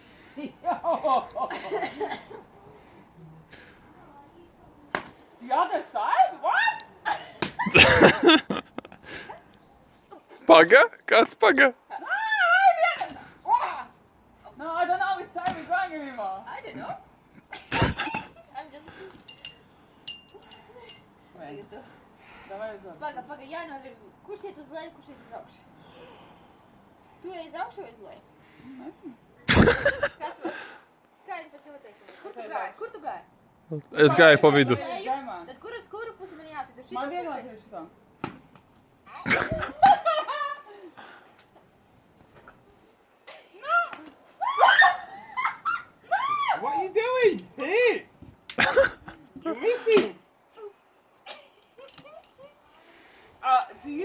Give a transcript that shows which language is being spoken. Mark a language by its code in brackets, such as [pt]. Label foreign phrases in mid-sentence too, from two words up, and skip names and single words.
[en] The other side? What? [lv] Pagga? Kāds pagga? [en] No, I don't know which side we're going anymore. I don't know. I'm just... [ru] Wait, давай за. [lv] Paga, jānorir, kurš iet uz leju, kurš iet uz augšu? Tu ej uz augšu vai uz leju? Nezinu. Kas man? Kā ir pēc noteikumiem? Kur tu gāji? Kur tu gāji? Es gāju pa vidu. Zemā. Tad kur uz kuru pusi man jāsit? Uz šito Man vieglāk pusi? ir šito. [en] What are you doing? Hey! You're missing! Do you